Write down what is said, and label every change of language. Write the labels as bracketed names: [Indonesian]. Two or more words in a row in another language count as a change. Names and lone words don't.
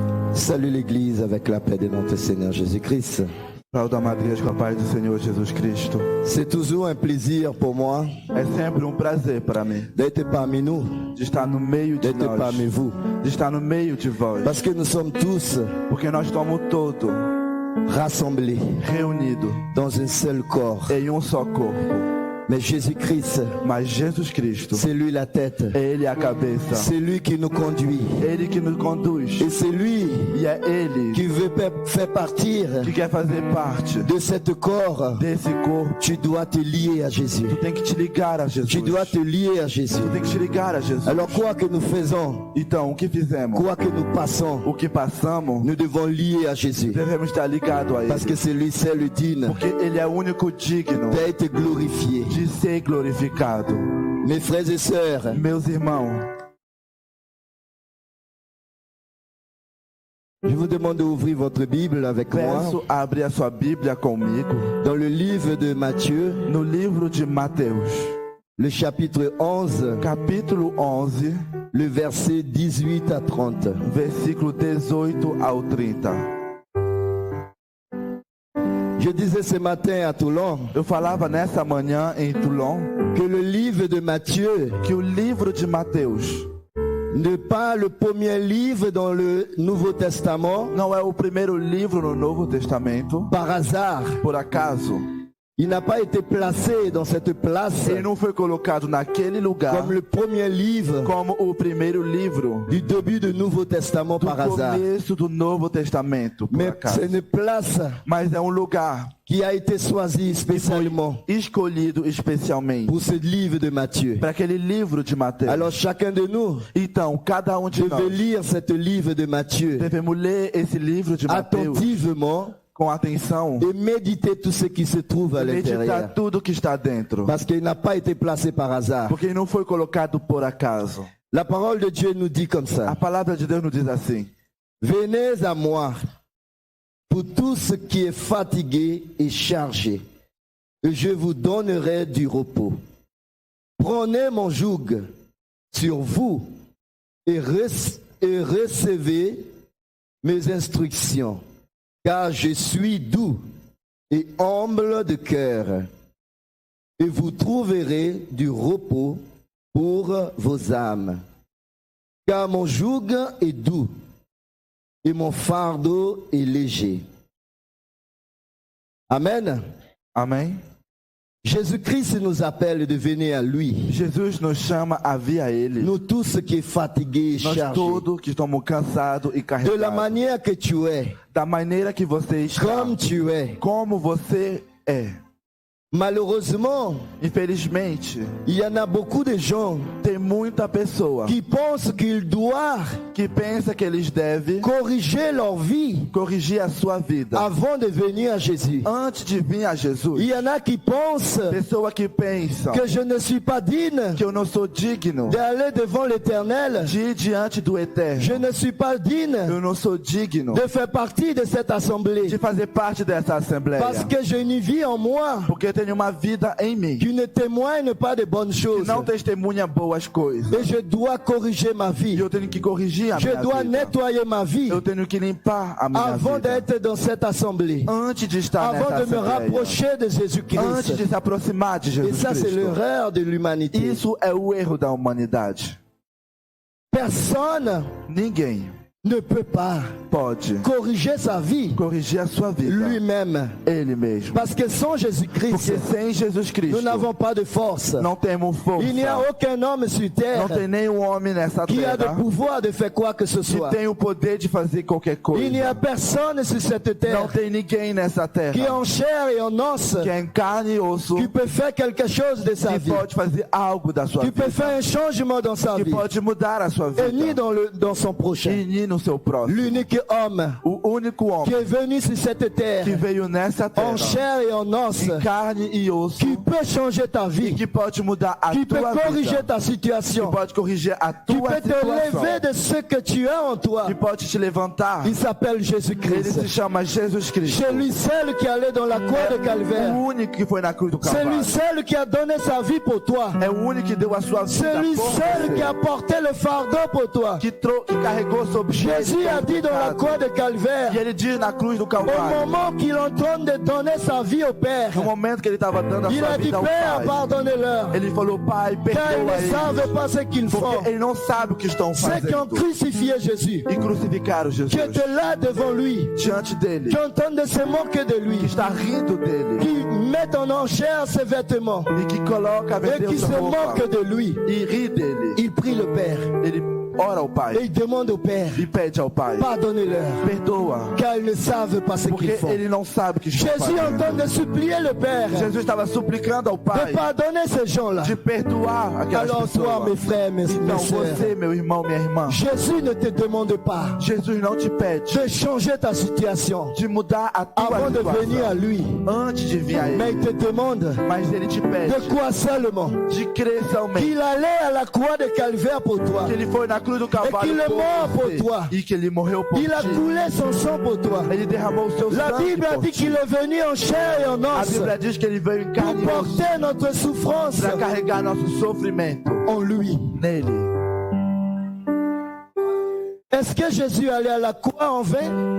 [French] Salut l'Église avec la paix de notre Seigneur Jésus-Christ. [Portuguese] Saúde a amada igreja com a paz do Senhor Jesus Cristo. [French] C'est toujours un plaisir pour moi [Portuguese] É sempre prazer para mim [French] d'être parmi nous, [Portuguese] de estar no meio de [French] d'être [Portuguese] nós, [French] parmi vous. [Portuguese] de estar no meio de vós, [French] Parce que nous sommes tous [Portuguese] porque nós estamos todos [French] rassemblés [Portuguese] reunidos [French] dans un seul corps. [Portuguese] em só corpo. [French] Mais Jésus-Christ, [Portuguese] Mas Jesus Cristo, [French] c'est lui la tête. [Portuguese] Ele é a cabeça, [French] C'est lui qui nous conduit. [Portuguese] Ele que nos conduz, [French] Et c'est lui [Portuguese] e é Ele [French] qui veut faire partir [Portuguese] que quer fazer parte [French] de cet corps. [Portuguese] desse corpo. [French] Tu dois te lier à Jésus. [Portuguese] Tu tem que te ligar a Jesus. [French] Tu dois te lier à Jésus. [Portuguese] Tu tem que te ligar a Jesus. [French] Alors quoi que nous faisons, [Portuguese] Então, o que fizemos, [French] quoi que nous passons, [Portuguese] o que passamos, [French] nous devons lier à Jésus. [Portuguese] devemos estar ligados a [French] Parce [Portuguese] Ele, [French] que c'est lui seul digne [Portuguese] porque Ele é o único digno [French] d'être glorifié. [Portuguese] de ser glorificado. [French] Mes frères et sœurs, [Portuguese] Meus irmãos, [French] je vous demande d'ouvrir votre Bible avec moi [Portuguese] peço a abrir a sua Bíblia comigo [French] dans le livre de Matthieu, [Portuguese] no livro de Mateus, [French] le chapitre 11, [Portuguese] capítulo 11, [French] le verset 18 à 30. [Portuguese] versículo 18 ao 30. [French] Je disais ce matin à Toulon [Portuguese] Eu falava nessa manhã em Toulon [French] que le livre de Matthieu [Portuguese] que o livro de Mateus [French] n'est pas le premier livre dans le Nouveau Testament [Portuguese] não é o primeiro livro no Novo Testamento [French] par hasard. [Portuguese] por acaso. [French] Il n'a pas été placé dans cette place [Portuguese] Ele não foi colocado naquele lugar [French] comme le premier livre [Portuguese] como o primeiro livro [French] du début du Nouveau Testament [Portuguese] do [French] par hasard. [Portuguese] começo do Novo Testamento, por [French] Mais [Portuguese] acaso. [French] c'est une place [Portuguese] Mas é lugar [French] qui a été choisie spécialement [Portuguese] escolhido especialmente [French] pour ce livre de Matthieu. [Portuguese] para aquele livro de Mateus. [French] Alors chacun de nous [Portuguese] Então, cada de [French] devait [Portuguese] nós [French] lire ce livre de Matthieu [Portuguese] devemos ler esse livro de Mateus [French] attentivement [Portuguese] com atenção [French] et méditer tout ce qui se trouve à [Portuguese] e meditar [French] l'intérieur. [Portuguese] tudo que está dentro, [French] Parce qu'il n'a pas été placé par hasard. [Portuguese] porque ele não foi colocado por acaso. [French] La parole de Dieu nous dit comme [Portuguese] A [French] ça. [Portuguese] palavra de Deus nos diz assim: [French] Venez à moi, pour tout ce qui est fatigué et chargé, et je vous donnerai du repos. Prenez mon joug sur vous et recevez mes instructions, car je suis doux et humble de cœur, et vous trouverez du repos pour vos âmes. Car mon joug est doux et mon fardeau est léger. Amen. [Portuguese] Amém? [French] Jésus-Christ nous appelle de venir à lui. [Portuguese] Jesus nos chama a vir a Ele. [French] Nous tous qui est fatigués et [Portuguese] Nós [French] chargés. [Portuguese] todos que estamos cansados e [French] De la [Portuguese] carregados. [French] manière que tu es, [Portuguese] Da maneira que você está, [French] comme tu es. [Portuguese] como você é. [French] Malheureusement, [Portuguese] Infelizmente, [French] il y en a beaucoup de gens [Portuguese] tem muita pessoa [French] qui pensent qu'ils doivent [Portuguese] que pensa que eles devem [French] corriger leur vie [Portuguese] corrigir a sua vida [French] avant de venir à Jésus. [Portuguese] antes de vir a [French] Il [Portuguese] Jesus. [French] y en a qui pensent [Portuguese] Pessoa que pensa [French] que je ne suis pas digne [Portuguese] que eu não sou digno [French] d'aller devant l'Éternel. [Portuguese] de ir diante do [French] Je [Portuguese] Eterno. [French] ne suis pas digne [Portuguese] Eu não sou digno [French] de faire partie de cette assemblée. [Portuguese] de fazer parte dessa assembleia. [French] Parce que je n'y vis en moi [Portuguese] Porque eu tenho uma vida em mim [French] qui ne témoigne pas de bonnes [Portuguese] que [French] choses. [Portuguese] não testemunha boas coisas. [French] Et je dois corriger ma [Portuguese] E [French] vie. [Portuguese] eu tenho que corrigir a [French] Je [Portuguese] minha [French] dois [Portuguese] vida. [French] nettoyer ma vie [Portuguese] Eu tenho que limpar a minha [French] avant [Portuguese] vida [French] d'être dans cette assemblée. [Portuguese] antes de estar [French] Avant [Portuguese] nessa [French] de me [Portuguese] assembleia. [French] rapprocher de [Portuguese] Antes [French] Jésus-Christ. [Portuguese] de se aproximar de [French] Et [Portuguese] Jesus [French] ça, c'est [Portuguese] Cristo. [French] l'erreur de l'humanité. [Portuguese] Isso é o erro da humanidade. [French] Personne [Portuguese] Ninguém [French] ne peut pas [Portuguese] pode [French] corriger sa vie [Portuguese] corrigir a sua vida [French] lui-même. [Portuguese] ele mesmo. [French] Parce que sans Jésus-Christ, [Portuguese] Porque sem Jesus Cristo [French] nous n'avons pas de force. [Portuguese] não temos força. [French] Il n'y a aucun homme sur [Portuguese] Não [French] terre [Portuguese] tem nenhum homem nessa [French] qui a [Portuguese] terra [French] le pouvoir de faire quoi que ce [Portuguese] que [French] soit. [Portuguese] tem o poder de fazer qualquer coisa. [French] Il n'y a personne sur cette [Portuguese] Não [French] terre [Portuguese] tem ninguém nessa terra [French] qui en chair et en os [Portuguese] que é em carne e osso [French] qui peut faire quelque chose de sa [Portuguese] que [French] vie, [Portuguese] pode fazer algo da sua [French] qui peut [Portuguese] vida, [French] faire un changement dans sa [Portuguese] que [French] vie [Portuguese] pode mudar a sua [French] et ni [Portuguese] vida [French] dans son prochain. [Portuguese] e nem no seu próximo. [French] L'unique homme [Portuguese] O único [French] qui [Portuguese] homem [French] est venu sur cette terre [Portuguese] que veio nessa [French] en [Portuguese] terra [French] chair et en os, [Portuguese] em carne e osso [French] qui peut changer ta [Portuguese] e [French] vie, [Portuguese] que pode mudar a [French] qui peut [Portuguese] tua [French] corriger [Portuguese] vida, [French] ta [Portuguese] que [French] situation, [Portuguese] pode corrigir a [French] qui [Portuguese] tua [French] peut te [Portuguese] situação, [French] lever de ce que tu as en toi. [Portuguese] que pode te levantar. [French] Il s'appelle [Portuguese] Ele [French] Jésus-Christ. [Portuguese] se chama Jesus Cristo. [French] C'est lui seul qui allait dans la croix de Calvaire. [Portuguese] O único que foi na cruz do [French] C'est lui [Portuguese] Calvário. [French] seul qui a donné sa vie pour toi. [Portuguese] É o único que deu a sua vida [French] C'est lui [Portuguese] por [French] seul [Portuguese] você, [French] qui a porté le fardeau pour toi. [Portuguese] que carregou sobre [French] Jésus a dit dans la croix de Calvaire, [Portuguese] E ele diz na cruz do [French] au [Portuguese] Calvário, [French] moment qu'il est en train de donner sa vie au Père, [Portuguese] no momento que ele estava dando a [French] il [Portuguese] sua [French] a dit, [Portuguese] vida ao [French] Père, [Portuguese] Pai, [French] pardonnez-leur, [Portuguese] ele falou, Pai, [French] car ils [Portuguese] perdoa [French] ne savent [Portuguese] eles, [French] pas ce qu'ils font. [Portuguese] porque eles não sabem o que estão [French] Ceux qui ont [Portuguese] fazendo. [French] crucifié Jésus, [Portuguese] E crucificaram Jesus [French] qui étaient là devant lui, [Portuguese] diante dele, [French] qui entendent de se moquer de lui, [Portuguese] que está rindo dele, [French] qui mettent en enchère ses vêtements [Portuguese] e que coloca a [French] et [Portuguese] vender [French] qui se [Portuguese] sua roupa, [French] moquent de lui, [Portuguese] e ri dele. [French] il prie le Père [Portuguese] Ele ora ao [French] et [Portuguese] Pai, [French] il demande au Père, [Portuguese] e pede ao Pai, [French] pardonnez-leur, [Portuguese] perdoa, [French] car ils ne savent pas ce [Portuguese] porque [French] qu'ils font. [Portuguese] ele não sabe o que estão [French] Jésus est en train [Portuguese] fazendo. [French] de supplier le Père [Portuguese] Jesus estava suplicando ao [French] de [Portuguese] Pai [French] pardonner ces gens-là. [Portuguese] de perdoar aquelas [French] Alors toi, mes [Portuguese] pessoas. [French] frères, mes [Portuguese] Então [French] sœurs, [Portuguese] você, meu irmão, minha irmã, [French] Jésus ne te demande pas [Portuguese] Jesus não te pede [French] de changer ta situation [Portuguese] de mudar a tua [French] avant de venir à [Portuguese] situação [French] lui, [Portuguese] antes de vir a [French] mais il [Portuguese] Ele, [French] te demande [Portuguese] mas Ele te pede [French] de quoi seulement? [Portuguese] de crer somente [French] Qu'il allait à la croix de Calvaire pour toi. [Portuguese] que Ele foi na cruz do [French] qu'il [Portuguese] Calvário [French] est mort pour [Portuguese] você, [French] toi. [Portuguese] e que Ele morreu por [French] Il a [Portuguese] ti. [French] coulé son sang pour toi. [Portuguese] Ele derramou o seu [French] La [Portuguese] sangue [French] Bible a [Portuguese] por [French] dit [Portuguese] ti. [French] qu'il est venu en chair et en [Portuguese] A [French] os [Portuguese] Bíblia diz que Ele veio em carne [French] pour [Portuguese] e osso [French] porter notre souffrance [Portuguese] para carregar nosso sofrimento [French] en lui. [Portuguese] nele. [French] Est-ce que Jésus allait à la croix en vain?